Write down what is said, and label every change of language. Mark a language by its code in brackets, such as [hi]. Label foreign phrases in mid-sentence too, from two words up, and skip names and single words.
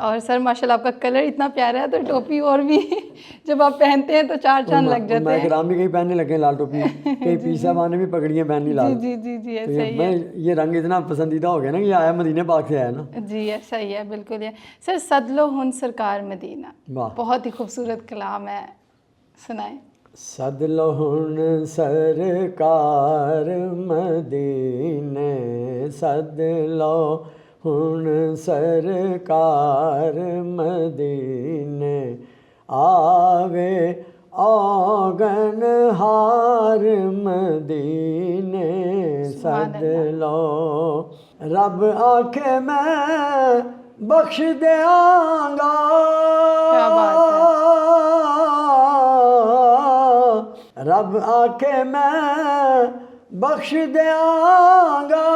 [ur] اور سر ماشاء اللہ آپ کا کلر اتنا پیارا ہے، تو ٹوپی اور بھی جب آپ پہنتے ہیں تو چار چاند لگ جاتے ہیں. میں بھی کہیں پہننے لگے لال ٹوپی، کئی پیر صاحب نے بھی پکڑی ہیں پہنی لال. جی جی جی ایسا ہی ہے. یہ رنگ اتنا پسندیدہ ہو گیا نا کہ یہ آیا مدینہ پاک سے آیا نا. جی ایسا ہی ہے، بالکل ہے. سر صدل و ہن سرکار مدینہ، بہت ہی خوبصورت کلام ہے، سنائیں. [pa] صدل و ہن سرکار مدینے، صدل و ہن سرکار مدینے، آوے آگن ہار مدینے، صدل و رب آکھے میں بخش دیاں گا. [ur] کیا بات ہے. [pa] رب آکھے میں بخش دیاں گا،